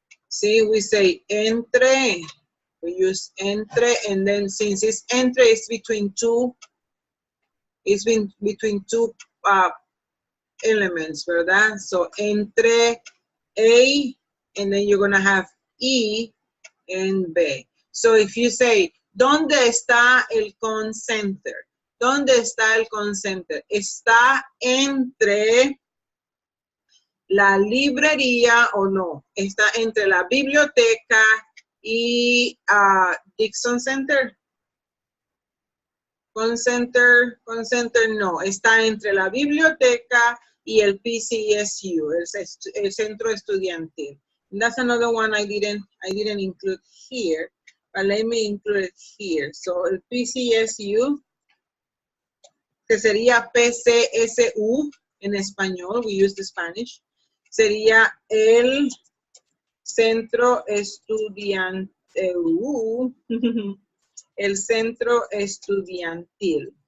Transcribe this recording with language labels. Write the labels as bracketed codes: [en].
[en] See, we say entre. We use entre, and then since it's entre, it's between two. It's between two elements, [es] ¿verdad? [en] So entre A, and then you're gonna have E and B. So if you say, [es] ¿dónde está el concenter? ¿Dónde está el concenter? Está entre la librería o no. Está entre la biblioteca y Dixon Center. Concenter no. Está entre la biblioteca y el PCSU, el centro estudiantil. [en] And that's another one I didn't include here, but let me include it here. So [es] el PCSU, que sería PCSU en español, [en] we use the Spanish, [es] sería el centro estudiantil, el centro estudiantil.